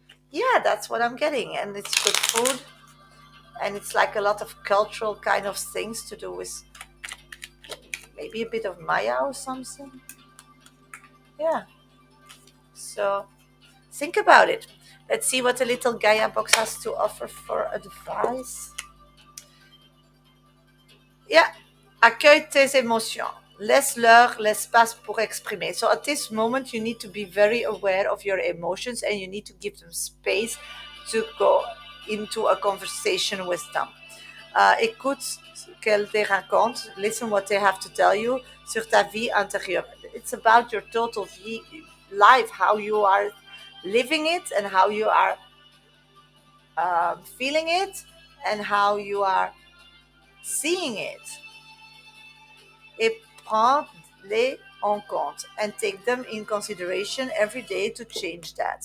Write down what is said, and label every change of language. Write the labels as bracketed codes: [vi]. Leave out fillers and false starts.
[en] Yeah, that's what I'm getting. And it's good food, and it's like a lot of cultural kind of things to do with maybe a bit of Maya or something. Yeah. So think about it. Let's see what the little Gaia box has to offer for advice. Yeah. [fr] Accueille tes émotions. Laisse-leur l'espace pour exprimer. [en] So at this moment, you need to be very aware of your emotions, and you need to give them space to go into a conversation with them. [fr] Écoute ce qu'elles te racontent. [en] Listen what they have to tell you [fr] sur ta vie intérieure. [en] it's about your total life, how you are living it, and how you are feeling it, and how you are seeing it. [fr] Et prends-les en compte [en] and take them in consideration every day to change that.